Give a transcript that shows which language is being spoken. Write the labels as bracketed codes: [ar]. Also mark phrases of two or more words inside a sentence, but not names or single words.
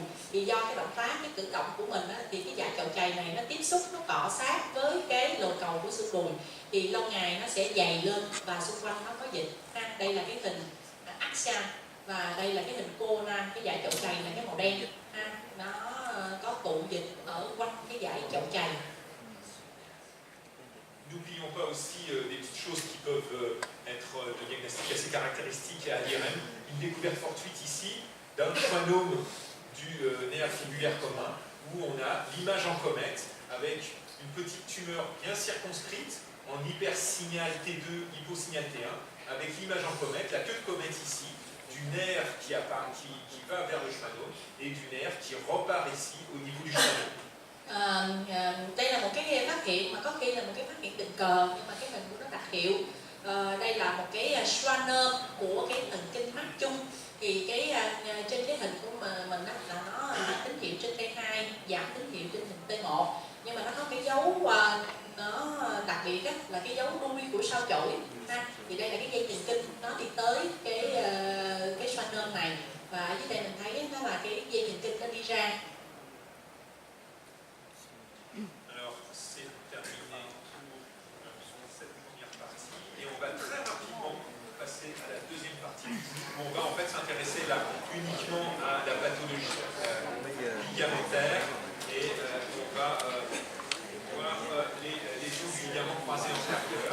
[vi] Thì do cái động tác, cái cử động của mình á, thì cái dải chậu chày này nó tiếp xúc, nó cọ sát với cái lồi cầu của xương đùi, thì lâu ngày nó sẽ dày lên và xung quanh nó có dịch. Đây là cái hình axial và đây là cái hình Conan, cái dải chậu chày là cái màu đen. Nó có tụ dịch ở quanh cái dải chậu chày. [fr] N'oublions pas aussi des petites choses qui peuvent être de diagnostic assez caractéristiques à l'IRM. Une découverte fortuite ici d'un schwannome du nerf fibulaire commun, où on a l'image en comète avec une petite tumeur bien circonscrite en hypersignal T2, hyposignal T1, avec l'image en comète, la queue de comète ici, du nerf qui va vers le schwannome et du nerf qui repart ici au niveau du schwannome. [vi] Đây là một cái phát hiện mà có khi là một cái phát hiện tình cờ, nhưng mà cái hình của nó đặc hiệu. Đây là một cái schwannome của cái thần kinh mắt chung. Thì trên cái hình của mình đó, là nó tín hiệu trên T2, giảm tín hiệu trên hình T1, nhưng mà nó có cái dấu nó đặc biệt đó, là cái dấu đuôi của sao chổi. Thì đây là cái dây thần kinh nó đi tới cái schwannome này, và ở dưới đây mình thấy nó là cái dây thần kinh nó đi ra. [fr] On va en fait s'intéresser là uniquement à la pathologie ligamentaire et on va voir les os du ligament croisé antérieur.